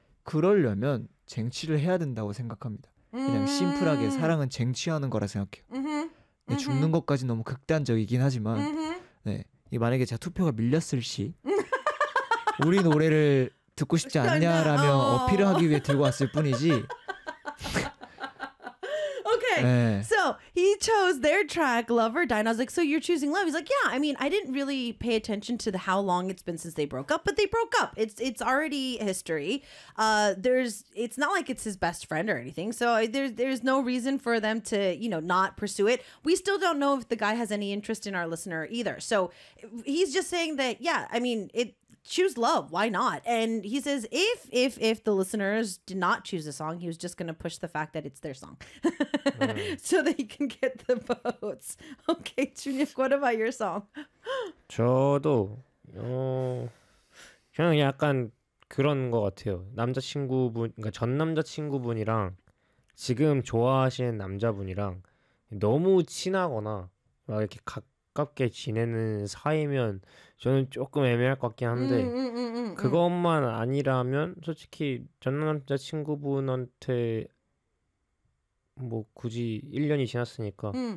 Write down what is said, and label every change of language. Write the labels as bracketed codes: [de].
[ko] 그러려면 쟁취를 해야 된다고 생각합니다. 그냥 심플하게 사랑은 쟁취하는 거라 생각해요. 네, 죽는 것까지 너무 극단적이긴 하지만 네, 만약에 제가 투표가 밀렸을 시 우리 노래를 듣고 싶지 않냐라며 어필을 하기 위해 들고 왔을 뿐이지 [en] Okay. So he chose their track Love or Die. I was like, so you're choosing love? He's like, yeah, I mean, I didn't really pay attention to the how long it's been since they broke up, but they broke up. It's already history. It's not like it's his best friend or anything. So there's no reason for them to, you know, not pursue it. We still don't know if the guy has any interest in our listener either. So he's just saying that, yeah, I mean, choose love. Why not? And he says, if the listeners did not choose a song, he was just going to push the fact that it's their song so that he can get the votes. Okay, Junyuk, what about your song? [ko] 저도 그냥 약간 그런 것 같아요. 남자친구분, 그러니까 전 남자친구분이랑 지금 좋아하시는 남자분이랑 너무 친하거나 막 이렇게 가깝게 지내는 사이면 저는 조금 애매할 것 같긴 한데 그것만 아니라면 솔직히 전 남자친구분한테 뭐 굳이 1년이 지났으니까